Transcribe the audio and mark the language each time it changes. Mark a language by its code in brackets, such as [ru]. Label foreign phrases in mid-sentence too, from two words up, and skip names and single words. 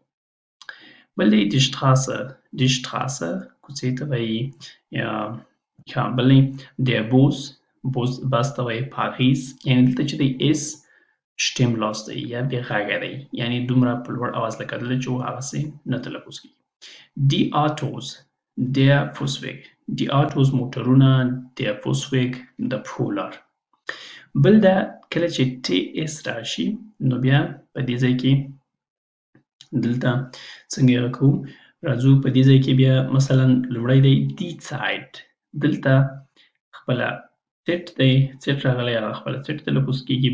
[ps] بل دی [de] die Straße [ps] کوڅې ته وایي یا بل دی [de] der Bus [ps] بس ته وایي. Paris یعنی دلته چې دی اس stimmlos دی یا بې غږه دی یعنی دومره په لوړ اواز لکه دلته چې و هغسې نه تلفظ کیږي. [de] die Autos der Fußweg die Autos موټرونه der Fußweg [ps] د پښو لار. بل دا کله چې تی اس راشي نو بیا په دې ځای کې دلته څنګه یې کوو راځو په دې ځای کې بیا مثلا لومړی دی [de] die Zeit [ps] دلته خپله څټ دی څټ راغلی هغه خپله څټ تلفظ کیږي.